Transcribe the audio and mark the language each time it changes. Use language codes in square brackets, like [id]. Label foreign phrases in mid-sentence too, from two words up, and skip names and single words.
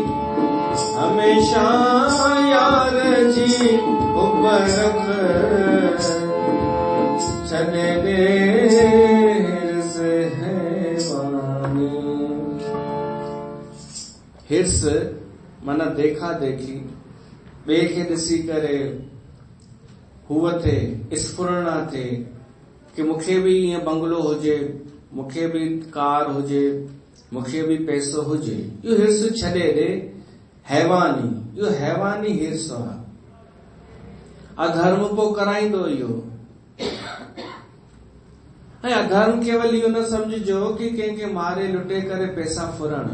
[sd] हमेशा यार जी उब रख छॾे ॾे हिर्स हैवानी। [hi] हिर्स माना देखा देखी, [sd] ॿिए खे ॾिसी करे हूअ थे स्फुरणा थे कि मूंखे बि ईअं बंगलो हुजे, मूंखे बि कार हुजे, मूंखे बि पैसो हुजे। इहो हिर्स छॾे ॾे हैवानी। इहो हैवानी हिर्स आहे। अधर्म पोइ कराईंदो इहो। ऐं अधर्म केवल इहो न समझिजो कि कंहिंखे मारे लुटे करे पैसा फुरण।